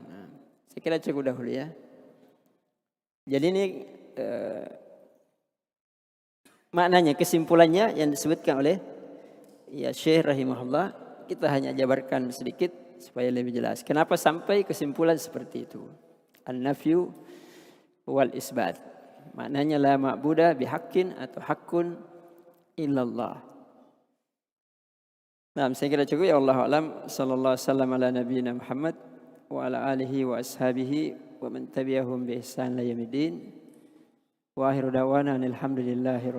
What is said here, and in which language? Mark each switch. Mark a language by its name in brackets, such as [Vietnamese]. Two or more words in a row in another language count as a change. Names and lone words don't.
[Indonesian] Saya kira cukup dahulu ya. Jadi ini maknanya, kesimpulannya yang disebutkan oleh ya Syekh rahimahullah. Kita hanya jabarkan sedikit supaya lebih jelas. Kenapa sampai kesimpulan seperti itu? [Arabic] النفي والإثبات. Maknanya لا معبود بحق atau حق إلا الله. [Indonesian] Nah, saya kira cukup ya, [Arabic] الله أعلم. صلى الله عليه وسلم على نبينا محمد و على آله و أصحابه و من تبعهم ب إحسان إلى يوم الدين. وآخر دعوانا الحمد لله رب